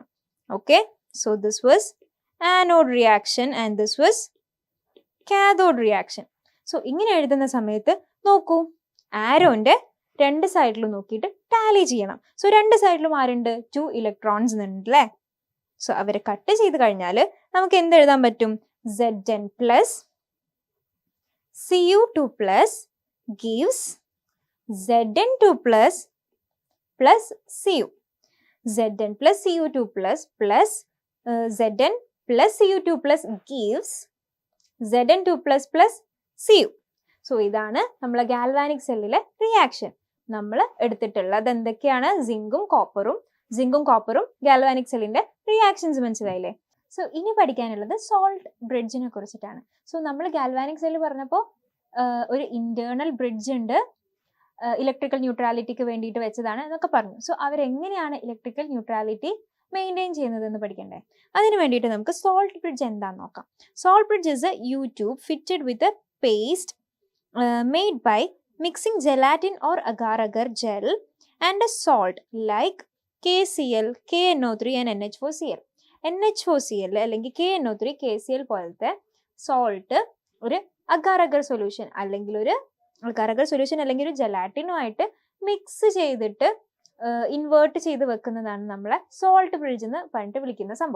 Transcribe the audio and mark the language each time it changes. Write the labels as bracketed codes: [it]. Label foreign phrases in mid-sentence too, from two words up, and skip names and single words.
[en] Okay, so this was anode reaction and this was cathode reaction. [ml] സോ ഇങ്ങനെ എഴുതുന്ന സമയത്ത് നോക്കൂ, ആരോന്റെ രണ്ട് സൈഡിലും നോക്കിയിട്ട് ടാലി ചെയ്യണം. സോ രണ്ട് സൈഡിലും ആരുണ്ട്, 2 ഇലക്ട്രോൺസ് ഉണ്ട് അല്ലേ. സോ അവരെ കട്ട് ചെയ്ത് കഴിഞ്ഞാൽ നമുക്ക് എന്ത് എഴുതാൻ പറ്റും, [en] Zn plus Cu2 plus gives Zn2 plus Cu. Zn plus Cu2 plus Zn plus Cu2 plus gives Zn2 plus Cu. [ml] സോ ഇതാണ് നമ്മളെ [en] galvanic cell reaction. [ml] നമ്മൾ എടുത്തിട്ടുള്ളത് എന്തൊക്കെയാണ്, സിങ്കും കോപ്പറും [en] galvanic cell reactions [ml] മനസ്സിലായില്ലേ. സോ ഇനി പഠിക്കാനുള്ളത് സോൾട്ട് ബ്രിഡ്ജിനെ കുറിച്ചിട്ടാണ്. സോ നമ്മൾ ഗാൽവാനിക് സെല്ല് പറഞ്ഞപ്പോൾ ഒരു [en] internal bridge [ml] ഉണ്ട്, [en] electrical neutrality [ml] വേണ്ടിയിട്ട് വെച്ചതാണ് എന്നൊക്കെ പറഞ്ഞു. സോ അവരെങ്ങനെയാണ് [en] electrical neutrality maintain [ml] ചെയ്യുന്നത് എന്ന് പഠിക്കണ്ടേ. അതിന് വേണ്ടിയിട്ട് നമുക്ക് [en] salt bridge [ml] എന്താണെന്ന് നോക്കാം. [en] salt bridge is a U-tube fitted with a paste made by mixing gelatin or agar-agar gel and a salt like KCl, KNO3 and NH4Cl. [ml] NH4Cl അല്ലെങ്കിൽ KNO3, KCl പോലത്തെ സോൾട്ട് ഒരു [en] agar solution [ml] അല്ലെങ്കിൽ ഒരു ജലാറ്റിനുമായിട്ട് മിക്സ് ചെയ്തിട്ട് ഇൻവേർട്ട് ചെയ്ത് വെക്കുന്നതാണ് നമ്മളെ [en] salt bridge [ml] എന്ന് പറഞ്ഞിട്ട് വിളിക്കുന്ന സംഭവം.